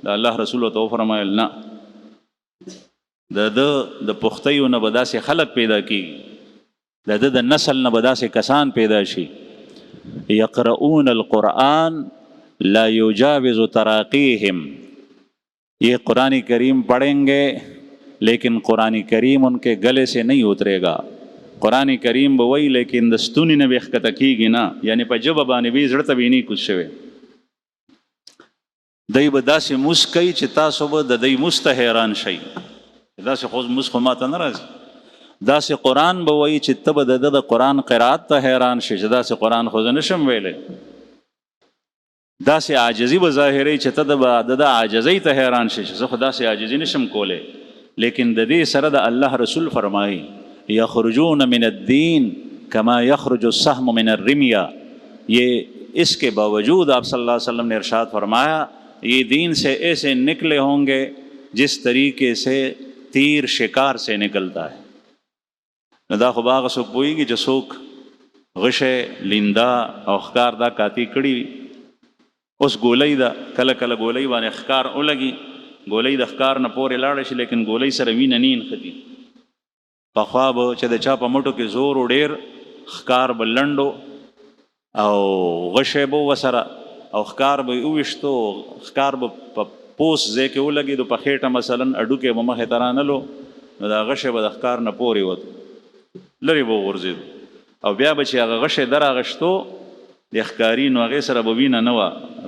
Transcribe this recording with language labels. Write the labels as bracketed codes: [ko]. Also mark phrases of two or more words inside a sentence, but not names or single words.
[ps] د الله رسول ته فرمایل نه د پختیو نه به داسې خلق پیدا کیږي د نسل نه به داسې کسان پیدا شي [ar] یقرؤون القرآن لا یجاوز تراقیهم. [ur] یہ قرآن کریم پڑھیں گے لیکن قرآن کریم ان کے گلے سے نہیں اترے گا. [ps] قرآن کریم به وی لیکن د ستوني نه به ښکته کېږي نه. یعنې په ژبه باندې به یې زړه ته به یې نه کوز شوی. دی به داسې موس کوي چې تاسو به د دی موس ته حیران شئ. داسې خو موس خو ماته نه راځي. داسې قرآن به وایي چې ته به د قرآن قرات ته حیران شي چې داسې قرآن خو زه نشم ویلی. داسې عاجزي به ظاهري چې ته د عاجزۍ ته حیران شي چې زه خو داسې عاجزي نشم کولی. لیکن د دې سره د الله رسول فرمایي [ar] یخرجون من الدین کما یخرج السهم من الرمیا. [ur] یہ اس کے باوجود آپ [ar] صلی اللہ علیہ وسلم [ur] نے ارشاد فرمایا یہ دین سے ایسے نکلے ہوں گے جس طریقے سے تیر شکار سے نکلتا ہے. [ps] دا خو باغ څوک پوهېږي چې څوک غشه لیندا او ښکار دا کاتی کړي اوس ګولۍ ده کله کله ګولۍ باندې ښکار ولګي ګولۍ د ښکار نه پورې لاړه شي لیکن ګولۍ سره وینه نه نښتي. پخوا به چې د چا په مټو کې زور و ډېر ښکار به لنډو او غشه به ورسره او ښکار به یې وویشتو ښکار به په پوس ځای کې ولګېدو په خېټه مثلا اډوکې به مخې ته رانلو نو دا غشه به د ښکار نه پورې وتو لرې به وغورځېدو او بیا به چې هغه غشه دراغشتو د ښکاري نو هغې سره به وینه نه وه.